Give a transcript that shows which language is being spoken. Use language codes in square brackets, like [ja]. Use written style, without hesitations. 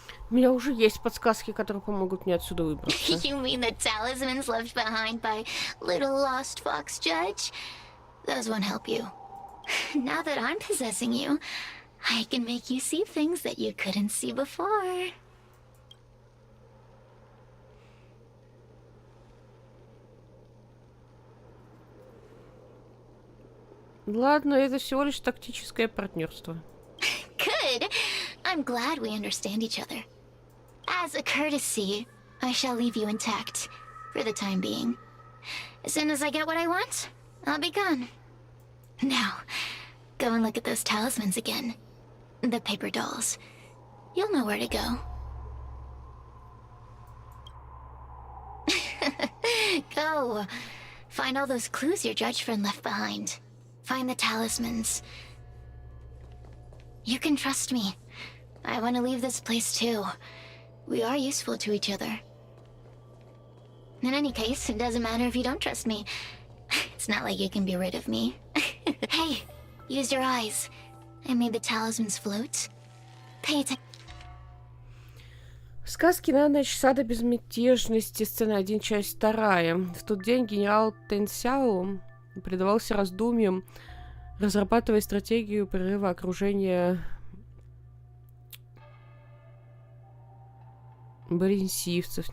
[ru] У меня уже есть подсказки, которые помогут мне отсюда выбраться. [en] You mean the talismans left behind by little lost fox judge? Those won't help you. Now that I'm possessing you, I can make you see things that you couldn't see before. [ru] Ладно, это всего лишь тактическое партнерство. [en] Good. I'm glad we understand each other. As a courtesy, I shall leave you intact, for the time being. As soon as I get what I want, I'll be gone. Now, go and look at those talismans again. The paper dolls. You'll know where to go. Go. Find all those clues your judge friend left behind. Find the talismans. You can trust me. I want to leave this place too. We are useful to each other. In any case, it doesn't matter if you don't trust me. It's not like you can be rid of me. Hey, use your eyes. I made the talismans float. Pay attention. [ru] Сказки на ночь сада безмятежности, сцена 1, часть 2. В тот день генерал Тэнсяо предавался раздумьям, разрабатывая стратегию прорыва окружения баренсивцев.